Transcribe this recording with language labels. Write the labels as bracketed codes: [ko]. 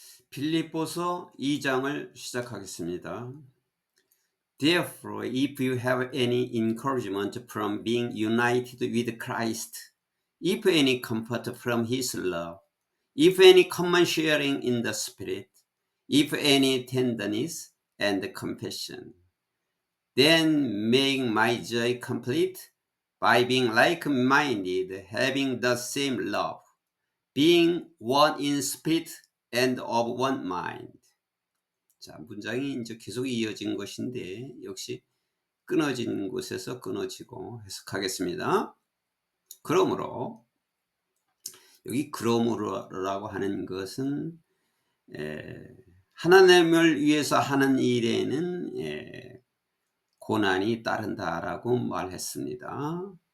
[ko] 빌립보서 2장을 시작하겠습니다. [en] Therefore, if you have any encouragement from being united with Christ, if any comfort from his love, if any common sharing in the Spirit, if any tenderness and compassion, then make my joy complete by being like-minded, having the same love, being one in spirit and of one mind. [ko] 자, 문장이 이제 계속 이어진 것인데 역시 끊어진 곳에서 끊어지고 해석하겠습니다. 그러므로 여기 그러므로라고 하는 것은 하나님을 위해서 하는 일에는 고난이 따른다라고 말했습니다.